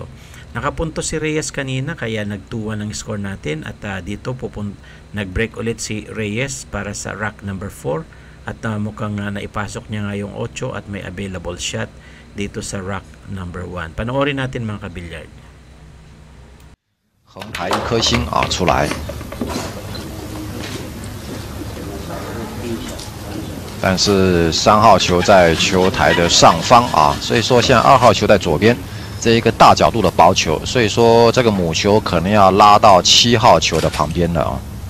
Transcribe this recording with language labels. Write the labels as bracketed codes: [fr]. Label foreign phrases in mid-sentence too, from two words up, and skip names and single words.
[tl] Nakapunto si Reyes kanina kaya nag-2-1 ang score natin at dito nag-break ulit si Reyes para sa [en] rack number 4 [tl] at mukhang naipasok niya nga yung 8 at may [en] available shot [tl] dito sa [en] rack number 1. [tl] Panoorin natin mga kabilyard. [zh] 横台1颗星啊出来。但是3号球在球台的上方啊，所以说现在2号球在左边，这一个大角度的薄球，所以说这个母球可能要拉到7号球的旁边了啊。